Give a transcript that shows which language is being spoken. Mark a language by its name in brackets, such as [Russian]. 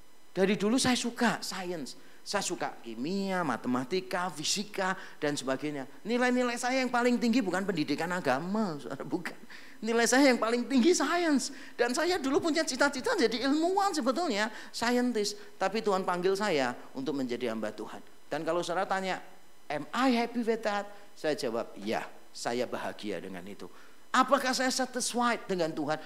[Indonesian] Dari dulu saya suka sains, saya suka kimia, matematika, fisika dan sebagainya. Nilai-nilai saya yang paling tinggi bukan pendidikan agama, saudara, bukan. Nilai saya yang paling tinggi sains. Dan saya dulu punya cita-cita jadi ilmuwan sebetulnya, scientist. Tapi Tuhan panggil saya untuk menjadi hamba Tuhan. Dan kalau saudara tanya, [English] am I happy with that? [Indonesian] Saya jawab, ya, saya bahagia dengan itu. Apakah saya satisfied dengan Tuhan?